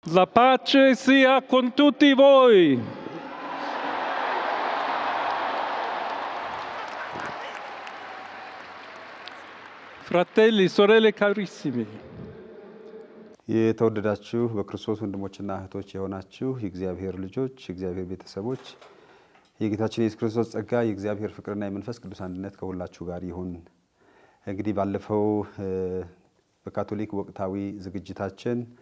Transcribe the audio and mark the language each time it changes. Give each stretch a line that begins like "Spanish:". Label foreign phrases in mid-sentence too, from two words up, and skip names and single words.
Italian: La pace sia con tutti voi. Fratelli, sorelle carissimi.
Amharic: የተወደዳችሁ በክርስቶስ ወንድሞችና እህቶች የሆናችሁ የእግዚአብሔር ልጆች የእግዚአብሔር ቤተሰቦች የጌታችን ኢየሱስ ክርስቶስ ጸጋ የእግዚአብሔር ፍቅርና የመንፈስ ቅዱስ አንድነት ከሁላችሁ ጋር ይሁን። እንግዲህ ባለፈው በካቶሊክ ወቅታዊ ዝግጅታችን